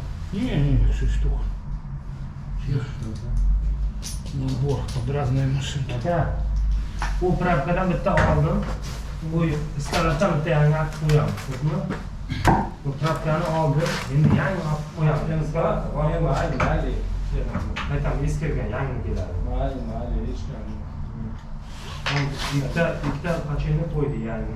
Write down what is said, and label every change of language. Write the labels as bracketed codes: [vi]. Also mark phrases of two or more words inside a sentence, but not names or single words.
[ru] Не, 6 штук. Что да? Набор под разные машины. [uz] Aka, bu pravkadan bitta oldim. Bu istalardan bitta yangi olib qo'yamiz, xo'pmi? Bu pravkani oldim. Endi yangi olib qo'yamiz. Mayli. Aytaman, eskirgan, yangi keladi. Mayli, hech Bitta pacheni qo'ydi yangi.